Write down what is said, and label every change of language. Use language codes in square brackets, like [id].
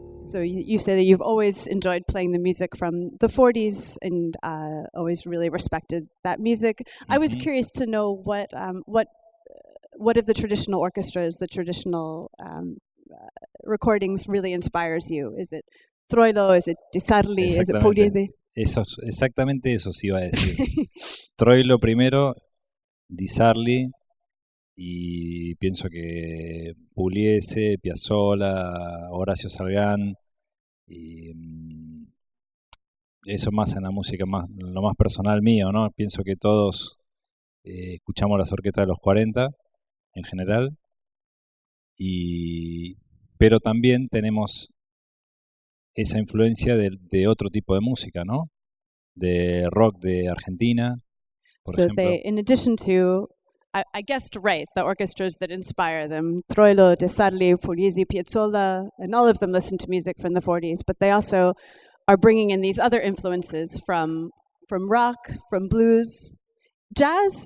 [en] So you say that you've always enjoyed playing the music from the 40s and always really respected that music. Mm-hmm. I was curious to know what of the traditional orchestras, the traditional recordings really inspires you? Is it Troilo? Is it Di Sarli? Is it Pugliese? [es] Exactamente eso sí iba a decir. Troilo primero, Di Sarli, y pienso que Pugliese, Piazzolla, Horacio Salgán, y eso más en la música, lo más personal mío, ¿no? Pienso que todos escuchamos las orquestas de los 40 en general, pero también tenemos esa influencia de otro tipo de música, ¿no? de rock de Argentina, por [en] So [es] ejemplo. [en] they, in addition to, I guessed right, the orchestras that inspire them, Troilo, De Sarli, Pugliese, Piazzolla, and all of them listen to music from the 40s, but they also are bringing in these other influences from rock, from blues. Jazz?